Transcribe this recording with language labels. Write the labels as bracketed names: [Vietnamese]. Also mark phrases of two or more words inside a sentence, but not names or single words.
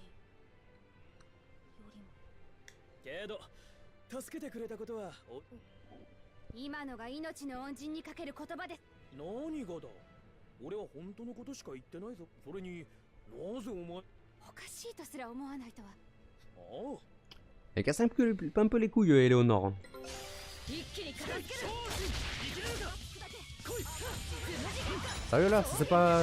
[Japanese] けど助けてくれたことは今のが命の恩人にかける言葉です。何がだ。俺は本当のことしか言ってないぞ。それになぜお前。おかしいとすら思わないとは。ああ。 [French] Elle casse un peu les couilles, Eleonore. [Japanese] 一気に片付ける。 [French] Sérieux là, c'est pas...